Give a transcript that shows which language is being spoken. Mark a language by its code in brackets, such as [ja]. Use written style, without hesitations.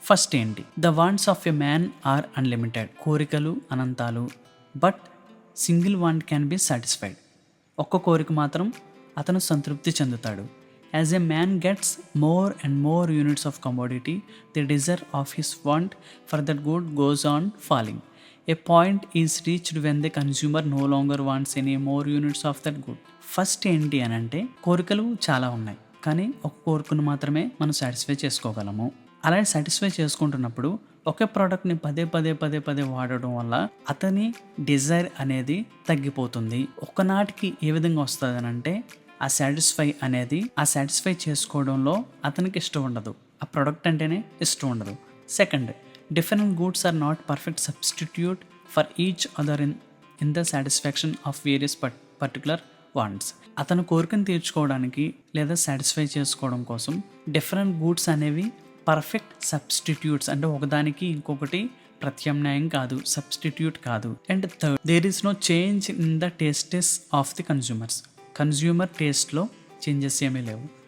[te] First ఏంటి, [en] The wants of a man are unlimited. [te] కోరికలు అనంతాలు, [en] But single want can be satisfied. [te] ఒక్క కోరిక మాత్రం అతను సంతృప్తి చెందుతాడు. [en] As a man gets more and more units of commodity, the desire of his want for that good goes on falling. A point is reached when the consumer no longer wants any more units of that good. [te] First ఏంటి అని అంటే, కోరికలు చాలా ఉన్నాయి, కానీ ఒక కోరికను మాత్రమే మనం సాటిస్ఫై చేసుకోగలము. అలా సాటిస్ఫై చేసుకుంటున్నప్పుడు ఒకే ప్రోడక్ట్ని పదే వాడడం వల్ల అతని డిజైర్ అనేది తగ్గిపోతుంది. ఒకనాటికి ఏ విధంగా వస్తుంది అని అంటే, ఆ సాటిస్ఫై చేసుకోవడంలో అతనికి ఇష్టం ఉండదు, ఆ ప్రోడక్ట్ అంటేనే ఇష్టం ఉండదు. [en] Second, different goods are not perfect substitute for each other in the satisfaction of various particular wants. [te] అతను కోరికను తీర్చుకోవడానికి లేదా సాటిస్ఫై చేసుకోవడం కోసం డిఫరెంట్ గూడ్స్ అనేవి పర్ఫెక్ట్ సబ్స్టిట్యూట్స్, అంటే ఒకదానికి ఇంకొకటి ప్రత్యామ్నాయం కాదు, సబ్స్టిట్యూట్ కాదు. [en] and third, there is no change in the tastes of the consumer [te] టేస్ట్లో changes ఏమీ లేవు.